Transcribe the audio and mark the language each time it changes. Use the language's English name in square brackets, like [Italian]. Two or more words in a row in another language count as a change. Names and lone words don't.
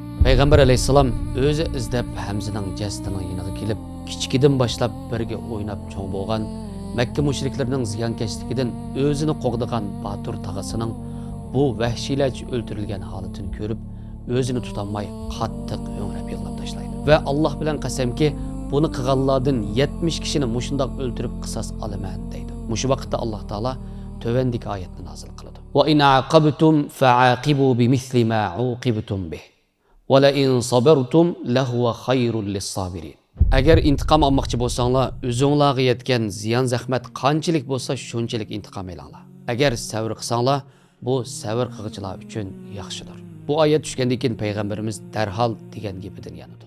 [Uzbek] Payg'ambar alayhissalom o'zi izlab Hamzaning jasadining yoniga kelib, kichikidan boshlab birga o'ynab cho'ng bo'lgan Makka mushriklarining ziyonkashligidan o'zini qo'g'digan Batur tog'asining bu vahshiylarcha o'ldirilgan holatini ko'rib, o'zini tutolmay qattiq ho'ngrab yig'lab tashlaydi. Va Alloh bilan qasamki, buni qilganlardan 70 kishini mushundoq o'ldirib qisos olaman deydi. Mushu vaqtda Alloh taolo tövendeki oyatni nozil qiladi. [Arabic] وإن عاقبتم فعاقبوا بمثل ما عوقبتم به. ولئن صبرتم لهو خير للصابرين. [Uzbek] Agar intiqom olmoqchi bo'lsanglar, o'zingizlarga yetgan ziyon zahmat qanchalik bo'lsa, shunchalik intiqom olinglar. Agar sabr qilsanglar, bu sabr qiluvchilar uchun yaxshidir. Bu oyat tushgandan keyin payg'ambarimiz darhol degan gapidan yanadi.